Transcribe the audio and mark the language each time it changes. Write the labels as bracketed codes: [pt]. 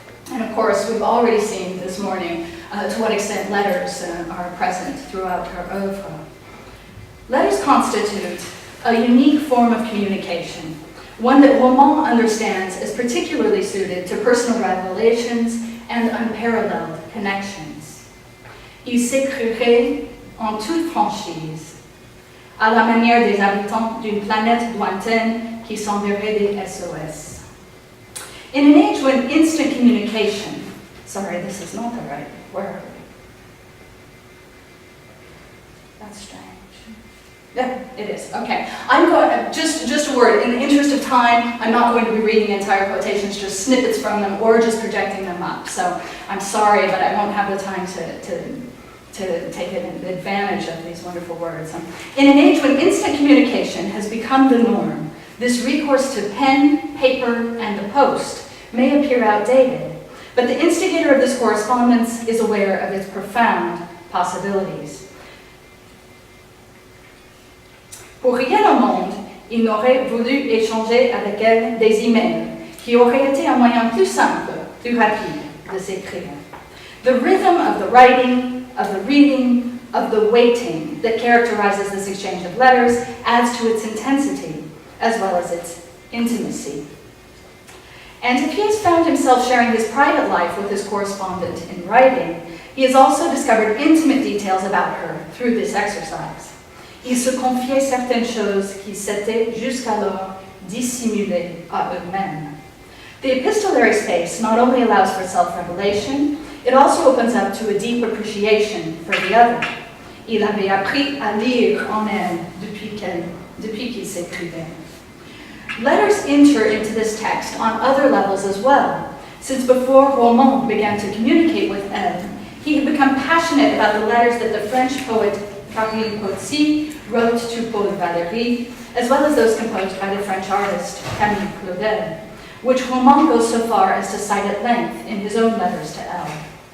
[en] And of course, we've already seen this morning to what extent letters are present throughout her oeuvre. Letters constitute a unique form of communication, one that roman understands as particularly suited to personal revelations and unparalleled connections. [fr] Il s'écrirait en toute franchise, à la manière des habitants d'une planète lointaine qui s'enverrait des SOS. [en] In an age when instant communication, sorry, this is not the right word. That's strange. Yeah, it is. Okay. I'm going just a word. In the interest of time, I'm not going to be reading entire quotations, just snippets from them, or just projecting them up. So I'm sorry, but I won't have the time to take advantage of these wonderful words. In an age when instant communication has become the norm, this recourse to pen, paper, and the post may appear outdated, but the instigator of this correspondence is aware of its profound possibilities. [fr] Pour rien au monde, il n'aurait voulu échanger avec elle des emails, qui aurait été un moyen plus simple, plus rapide de s'écrire. [en] The rhythm of the writing, of the reading, of the waiting that characterizes this exchange of letters adds to its intensity, as well as its intimacy. And if he has found himself sharing his private life with his correspondent in writing, He has also discovered intimate details about her through this exercise. [fr] Il se confiait certaines choses qui s'étaient jusqu'alors dissimulées à eux-mêmes. [en] The epistolary space not only allows for self-revelation, it also opens up to a deep appreciation for the other. [fr] Il avait appris à lire en elle depuis qu'il s'écrivait. [en] Letters enter into this text on other levels as well. Since before Roman began to communicate with Elle, he had become passionate about the letters that the French poet Camille Potsy wrote to Paul Valéry, as well as those composed by the French artist Camille Claudel, which Roman goes so far as to cite at length in his own letters to Elle.